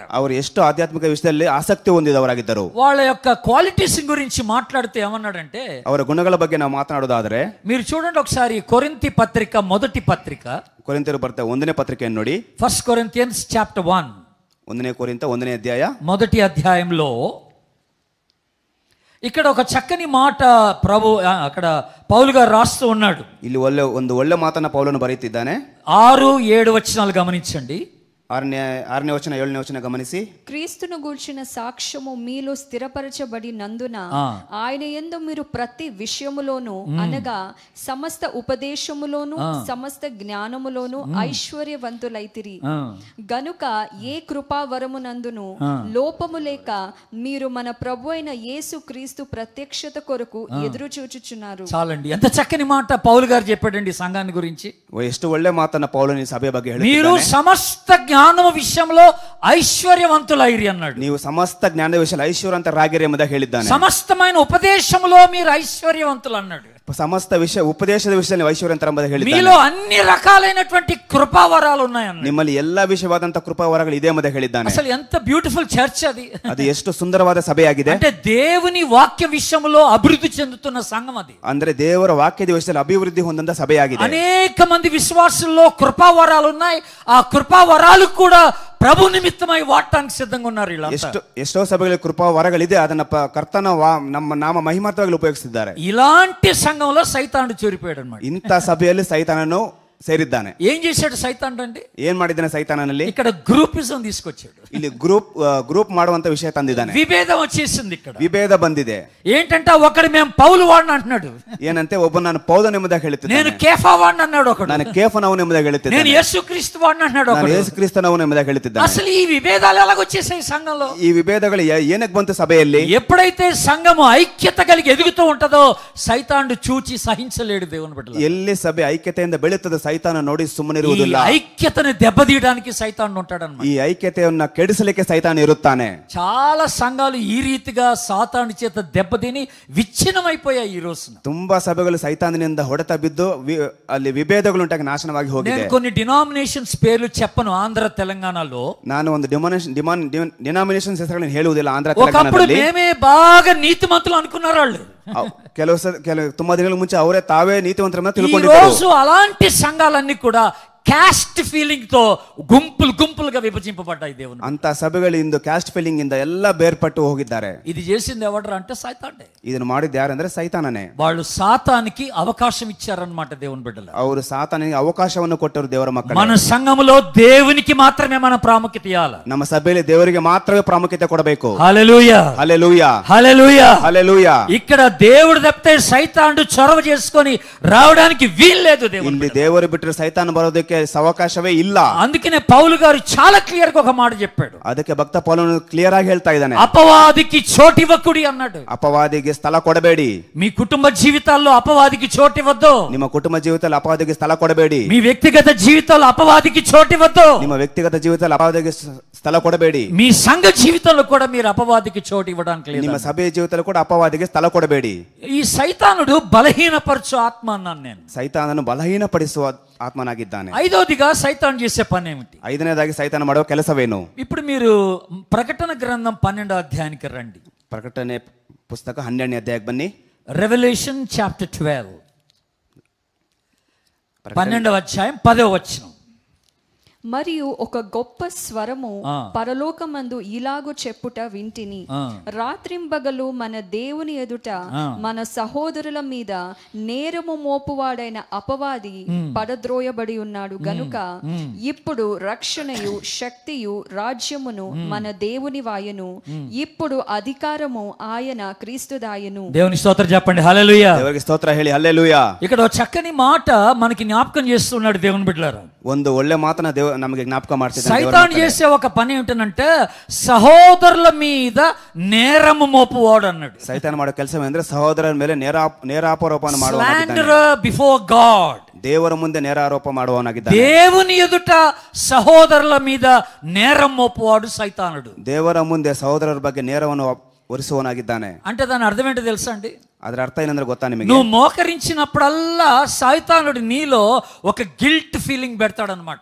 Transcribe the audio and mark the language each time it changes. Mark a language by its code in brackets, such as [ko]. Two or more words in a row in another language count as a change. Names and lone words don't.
[kn] ಅವರು ಎಷ್ಟು ಆಧ್ಯಾತ್ಮಿಕ ವಿಷಯದಲ್ಲಿ ಆಸಕ್ತಿ ಹೊಂದಿದವರಾಗಿದ್ದರು. [te] వాళ్ళ యొక్క క్వాలిటీస్ గురించి మాట్లాడితే ఏమన్నాడంటే, [kn] ಅವರ ಗುಣಗಳ ಬಗ್ಗೆ ನಾವು ಮಾತನಾಡೋದಾದ್ರೆ [te] మీరు చూడండి ఒకసారి కొరింథీ పత్రిక మొదటి పత్రిక, [kn] ಕೊರಿಂಥರು ಬರ್ತಾ 1ನೇ ಪತ್ರಿಕೆಯನ್ನು ನೋಡಿ. [en] 1 Corinthians chapter 1, [kn] 1ನೇ ಕೊರಿಂಥ 1ನೇ ಅಧ್ಯಾಯ [te] మొదటి అధ్యాయంలో ఇక్కడ ఒక చక్కని మాట ప్రభు అక్కడ పౌలు గారు రాస్తూ ఉన్నాడు. [kn] ಇಲ್ಲಿ ಒಂದು ಒಳ್ಳೆ ಮಾತನ್ನ ಪೌಲನು ಬರೆಯುತ್ತಿದ್ದಾನೆ. [te] 6-7 వచనాలు గమనించండి. [kn] 6ನೇ ವಚನ 7ನೇ ವಚನ ಗಮನಿಸಿ. [te] క్రీస్తును గూర్చిన సాక్ష్యము మీలో స్థిరపరచబడినందున ఆయన యందు మీరు ప్రతి విషయములోను అనగా సమస్త ఉపదేశములోను సమస్త జ్ఞానములోను ఐశ్వర్యవంతులైతిరి గనుక ఏ కృపా వరమునందును లోపము లేక మీరు మన ప్రభు అయిన యేసు క్రీస్తు ప్రత్యక్షత కొరకు ఎదురు చూచుచున్నారు. చాలండి, ఎంత చక్కని మాట పౌలు గారు చెప్పాడండి సంఘాన్ని గురించి. [kn] ಎಷ್ಟು ಒಳ್ಳೆ ಮಾತನ್ನ ಪೌಲನು ಈ ಸಭೆ ಬಗ್ಗೆ [te] మీరు [kn] ಹೇಳಿದ್ದಾನೆ. [te] సమస్త ಜ್ಞಾನವ ವಿಷయంలో ఐశ్వర్యవంతులైరి అన్నాడు. [kn] ನೀವು ಸಮಸ್ತ ಜ್ಞಾನದ ವಿಷಯ ಐಶ್ವರ್ಯವಂತರಾಗಿರಿ ಎಂಬುದಾಗಿ ಹೇಳಿದ್ದಾನೆ. [te] సమస్తమైన ఉపదేశములో మీరు ఐశ్వర్యవంతులు అన్నాడు. [kn] ಸಮಸ್ತ ವಿಷಯ ಉಪದೇಶದ ವಿಷಯದಲ್ಲಿ ಐಶ್ವರ್ಯವಂತರೆಂಬುದಾಗಿ ಹೇಳಿದ್ದಾನೆ. [te] మీలో అన్ని రకాలైనటువంటి కృపావరాలు ఉన్నాయన్న. [kn] ನಿಮ್ಮಲ್ಲಿ ಎಲ್ಲಾ ವಿಷಯವಾದಂತ ಕೃಪಾವರಗಳು ಇದೆ ಎಂಬುದಾಗಿ ಹೇಳಿದ್ದಾನೆ. [te] అసలు ఎంత [en] beautiful church [te] అది. [kn] ಅದು ಎಷ್ಟು ಸುಂದರವಾದ ಸಭೆಯಾಗಿದೆ. [te] అంటే దేవుని వాక్య విషయంలో అభివృద్ధి చెందుతున్న సంఘం అది. [kn] ಅಂದ್ರೆ ದೇವರ ವಾಕ್ಯದ ವಿಷಯದಲ್ಲಿ ಅಭಿವೃದ್ಧಿ ಹೊಂದಂತ ಸಭೆಯಾಗಿದೆ. [te] అనేక మంది విశ్వాసుల్లో కృపావరాలు ఉన్నాయి. ఆ కృపావరాలు కూడా ప్రభు నిమిత్తమై వాడటానికి సిద్ధంగా ఉన్నారు. [kn] ಎಷ್ಟೋ ಸಭೆಗಳಲ್ಲಿ ಕೃಪಾ ವರಗಳಿದೆ, ಅದನ್ನ ಕರ್ತನ ನಮ್ಮ ನಾಮ ಮಹಿಮಾರ್ಥವಾಗಿ ಉಪಯೋಗಿಸಿದ್ದಾರೆ. [te] ఇలాంటి సంఘంలో సైతానుడు చేరిపోయాడు అన్నమాట. [kn] ಇಂಥ ಸಭೆಯಲ್ಲಿ ಸೈತಾನನು ಸೇರಿದ್ದಾನೆ. [te] ఏం చేశాడు సైతానుడు అంటే? [kn] ಏನ್ ಮಾಡಿದ್ದಾನೆ ಸೈತಾನನಲ್ಲಿ? [te] ఇక్కడ గ్రూపిజం తీసుకొచ్చాడు. [kn] ಇಲ್ಲಿ ಗ್ರೂಪ್ ಮಾಡುವಂತ ವಿಷಯ ತಂದಿದ್ದಾನೆ. [te] విభేదం వచ్చేసింది. ఇక్కడ [kn] ವಿಭೇದ ಬಂದಿದೆ. [te] ఏంటంటే ఒకడు మేము పౌలు వాడిని అంటున్నాడు. [kn] ಏನಂತೆ ಒಬ್ಬ ನಾನು ಪೌಲನೆಂಬುದಾಗಿ ಹೇಳುತ್ತಿದ್ದಾನೆ. [te] నేను కేఫా వాడిని అన్నాడు ఒకడు. [kn] ನಾನು ಕೇಫನವನೆಂಬುದಾಗಿ ಹೇಳುತ್ತಿದ್ದಾನೆ. [te] నేను యేసుక్రీస్తు వాడిని అన్నాడు ఒకడు. [kn] ನಾನು ಯೇಸು ಕ್ರಿಸ್ತನವನೆಂಬುದಾಗಿ ಹೇಳುತ್ತಿದ್ದಾನೆ. [te] అసలు ఈ విభేదాలు ఎలాగొచ్చేసాయి సంఘంలో? [kn] ಈ ವಿಭೇದಗಳು ಏನಕ್ಕೆ ಬಂತು ಸಭೆಯಲ್ಲಿ? [te] ఎప్పుడైతే సంఘము ఐక్యత కలిగి ఎదుగుతూ ఉంటదో సైతానుడు చూచి సహించలేడు దేవుని బిడ్డలు. [kn] ಎಲ್ಲಿ ಸಭೆ ಐಕ್ಯತೆಯಿಂದ ಬೆಳೆಯುತ್ತದೆ ಸೈತಾನ ನೋಡಿ ಸುಮ್ಮನಿರುವುದಿಲ್ಲ. [te] ఐక్యతను దెబ్బతీయడానికి సైతానుడు ఉంటాడన్నమాట. [kn] ಈ ಐಕ್ಯತೆಯನ್ನ ಕೆಡಿಸಲಿಕ್ಕೆ ಸೈತಾನ ಇರುತ್ತಾನೆ. [te] చాలా సంఘాలు ఈ రీతిగా సాతాను చేత దెబ్బతిని విచ్ఛిన్నమైపోయాయి ఈ రోజున. [kn] ತುಂಬಾ ಸಭೆಗಳು ಸೈತಾನನಿಂದ ಹೊಡೆತ ಬಿದ್ದು ಅಲ್ಲಿ ವಿಭೇದಗಳು ಉಂಟಾಗಿ ನಾಶನವಾಗಿ ಹೋಗಿದೆ. [te] నేను కొన్ని డినామినేషన్స్ పేర్లు చెప్పను ఆంధ్ర తెలంగాణలో. [kn] ನಾನು ಒಂದು ಡಿನಾಮಿನೇಷನ್ಸ್ ಹೆಸರುಗಳನ್ನು ಹೇಳುವುದಿಲ್ಲ ಆಂಧ್ರ [te] ఒకప్పుడు [kn] ತೆಲಂಗಾಣದಲ್ಲಿ. [te] మేమే బాగా నీతిమంతులు అనుకున్నారు వాళ్ళు. [kn] ಕೆಲವು ತುಂಬಾ ದಿನಗಳ ಮುಂಚೆ ಅವರೇ ತಾವೇ ನೀತಿವಂತರನ್ನ ತಿಳ್ಕೊಂಡಿದ್ದಾರೆ. [te] ఈ రోజు అలాంటి సంఘాలన్నీ కూడా [en] caste feeling [te] తో గుంపులుగా విభజింపబడ్డాయి దేవుని. [kn] ಅಂತ సభೆಗಳು ಇಂದು [en] caste feeling [kn] ಇಂದ ಎಲ್ಲ ಬೇರ್ಪಟ್ಟು ಹೋಗಿದ್ದಾರೆ. [te] ఇది చేసింది ఎవడరా అంటే సైతానే. [kn] ಇದನ್ನು ಮಾಡಿದ್ದು ಯಾರಂದ್ರೆ ಸೈತಾನನೇ. [te] వాళ్ళు సాతానికి అవకాశం ఇచ్చారన్నమాట దేవుని బిడ్డలు. [kn] ಅವರು ಸಾತಾನಿಗೆ ಅವಕಾಶವನ್ನು ಕೊಟ್ಟರು ದೇವರ ಮಕ್ಕಳು. [te] మన సంఘములో దేవునికి మాత్రమే మనం ప్రాముఖ్యత ఇవ్వాలి. [kn] ನಮ್ಮ ಸಭೆಯಲ್ಲಿ ದೇವರಿಗೆ ಮಾತ್ರವೇ ಪ್ರಾಮುಖ್ಯತೆ ಕೊಡಬೇಕು. [te] హల్లెలూయా హల్లెలూయా హల్లెలూయా హల్లెలూయా. ఇక్కడ దేవుడు తప్పితే సైతానుడు చొరవ చేసుకొని రావడానికి వీల్లేదు. దేవుని [kn] ಇಲ್ಲಿ ದೇವರು ಬಿಟ್ಟರೆ ಸೈತಾನ ಬರೋದಕ್ಕೆ ಅವಕಾಶವೇ ಇಲ್ಲ. [te] అందుకనే పౌలు గారు చాలా క్లియర్ గా ఒక మాట చెప్పాడు. [kn] ಅದಕ್ಕೆ ಭಕ್ತ ಪೌಲನು ಕ್ಲಿಯರ್ ಆಗಿ ಹೇಳ್ತಾ ಇದ್ದಾನೆ, [te] అపవాదికి చోటివ్వకుడి అన్నాడు. [kn] ಅಪವಾದಿಗೆ ಸ್ಥಳ ಕೊಡಬೇಡಿ. [te] మీ కుటుంబ జీవితాల్లో అపవాదికి చోటివ్వద్దు. [kn] ನಿಮ್ಮ ಕುಟುಂಬ ಜೀವಿತದಲ್ಲಿ ಅಪವಾದಿಗೆ ಸ್ಥಳ ಕೊಡಬೇಡಿ. [te] మీ వ్యక్తిగత జీవితాల్లో అపవాదికి చోటివ్వద్దు. [kn] ನಿಮ್ಮ ವ್ಯಕ್ತಿಗತ ಜೀವಿತದಲ್ಲಿ ಅಪವಾದಿಗೆ ಸ್ಥಳ ಕೊಡಬೇಡಿ. [te] మీ సంఘ జీవితంలో కూడా మీరు అపవాదికి చోటు ఇవ్వడానికి లేదు. [kn] ನಿಮ್ಮ ಸಭೆಯ ಜೀವಿತದಲ್ಲಿ ಕೂಡ ಅಪವಾದಿಗೆ ಸ್ಥಳ ಕೊಡಬೇಡಿ. [te] ఈ సైతానుడు బలహీనపరచు ఆత్మ అన్నాను నేను. [kn] ಸೈತಾನನು ಬಲಹೀನಪಡಿಸುವ ಆತ್ಮನಾಗಿದ್ದಾನೆ. [te] ఐదోదిగా సైతాను చేసే పని ఏమిటి? [kn] ಐದನೇದಾಗಿ ಸೈತಾನ ಮಾಡುವ ಕೆಲಸವೇನು? [te] ఇప్పుడు మీరు ప్రకటన గ్రంథం 12వ అధ్యాయానికి రండి. [kn] ಪ್ರಕಟಣೆ ಪುಸ್ತಕ 12ನೇ ಅಧ್ಯಾಯಕ್ಕೆ ಬನ್ನಿ. [en] revolution chapter [te] 12 12వ అధ్యాయం 10వ వచనం. మరియు ఒక గొప్ప స్వరము పరలోకమందు ఇలాగు చెప్పుట వింటిని, రాత్రింబగలు మన దేవుని ఎదుట మన సహోదరుల మీద నేరము మోపువాడైన అపవాది పడద్రోయబడి ఉన్నాడు గనుక ఇప్పుడు రక్షణయు శక్తియు రాజ్యమును మన దేవుని వాయను, ఇప్పుడు అధికారము ఆయన క్రీస్తుదాయను. దేవుని స్తోత్రం చెప్పండి. హల్లెలూయా. [kn] ದೇವರಿಗೆ ಸ್ತೋತ್ರ ಹೇಳಿ హల్లెలూయా. [te] ఇక్కడ ఒక చక్కని మాట మనకి జ్ఞాపకం చేస్తున్నాడు దేవుని బిడ్డలారా. [kn] ಒಂದು ಒಳ್ಳೆ ಮಾತನ್ನ ನಮಗೆ ಜ್ಞಾಪಕ ಮಾಡ್ತಿದ್ದಾನೆ. [te] సైతాను చేసే ఒక పని ఏమిటంటే సహోదరుల మీద నేరము మోపువాడు అన్నాడు. [kn] ಸೈತಾನ ಮಾಡೋ ಕೆಲಸವೇಂದ್ರೆ ಸಹೋದರರ ಮೇಲೆ ನೇರಾರೋಪಣ ಮಾಡುವವನಾಗಿದ್ದಾನೆ. [en] before God, [kn] ದೇವರ ಮುಂದೆ ನೇರಾರೋಪ ಮಾಡುವವನಾಗಿದ್ದಾನೆ. [te] దేవుని ఎదుట సహోదరుల మీద నేరం మోపువాడు సైతానుడు. [kn] ದೇವರ ಮುಂದೆ ಸಹೋದರರ ಬಗ್ಗೆ ನೇರವನ್ನು ಹೊರಿಸುವವನಾಗಿದ್ದಾನೆ. [te] అంటే దాని అర్థం ఏంటో తెలుసా అండి? [kn] ಅದರ ಅರ್ಥ ಏನಂದ್ರೆ ಗೊತ್ತಾ నిಮಗೆ? [te] నువ్వు మోకరించినప్పుడల్లా సైతానుడు నీలో ఒక [en] guilt feeling [te] పెడతాడనమాట.